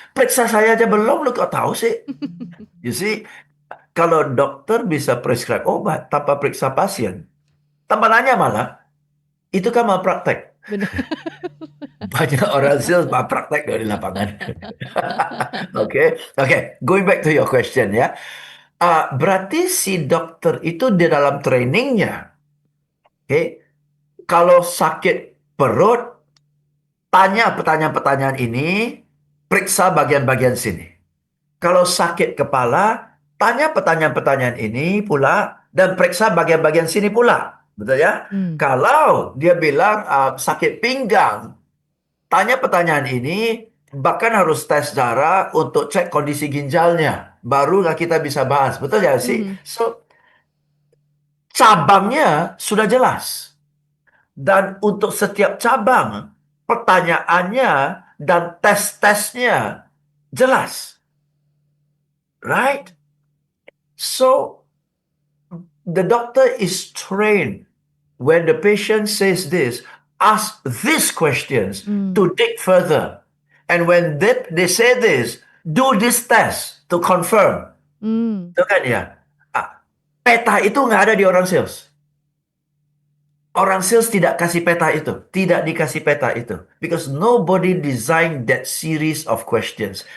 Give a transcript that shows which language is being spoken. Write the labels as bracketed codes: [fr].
[id] Periksa saya aja belum, lu kok tahu sih? [en] You see, [id] kalau dokter bisa prescribe obat tanpa periksa pasien, tanpa nanya malah, itu kan malpraktek. Benar. Banyak orang sales malpraktek dari lapangan. [en] Oke, going back to your question ya. [id] Berarti si dokter itu di dalam trainingnya, oke, kalau sakit perut, tanya pertanyaan-pertanyaan ini, periksa bagian-bagian sini. Kalau sakit kepala, tanya pertanyaan-pertanyaan ini pula, dan periksa bagian-bagian sini pula. Betul ya? Kalau dia bilang sakit pinggang, tanya pertanyaan ini, bahkan harus tes darah untuk cek kondisi ginjalnya. Barulah kita bisa bahas. Betul ya sih? So, cabangnya sudah jelas. Dan untuk setiap cabang, pertanyaannya dan tes-tesnya jelas. [en] Right? So, the doctor is trained when the patient says this, ask these questions to dig further. And when they say this, do this test to confirm. [id] Itu kan ya? Peta itu nggak ada di orang sales. Orang sales tidak kasih peta itu. Tidak dikasih peta itu. [en] Because nobody designed that series of questions.